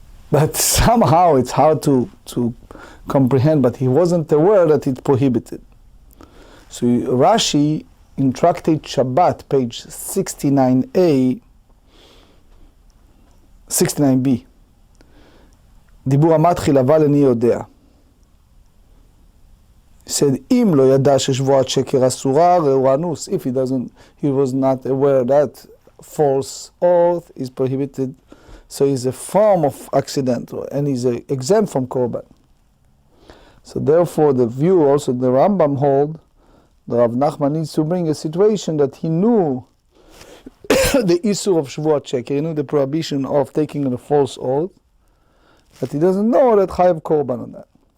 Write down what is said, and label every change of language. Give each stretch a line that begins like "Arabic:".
English: But somehow it's hard to comprehend, but he wasn't aware that it's prohibited. So Rashi in Tractate Shabbat, page 69a, 69b, דיבור המתחיל אבל איני יודע.
Hebrew: He said, אם לא ידע ששבועת שקר אסורה, ראו אנוס.
English: If he was not aware that false oath is prohibited, so he's a form of accidental, and he's exempt from korban. So therefore the view also the Rambam hold, the Rav Nachman needs to bring a situation that he knew the issue of Shevuat Sheker, he knew the prohibition of taking a false oath, but he doesn't know that Chayav Korban on that.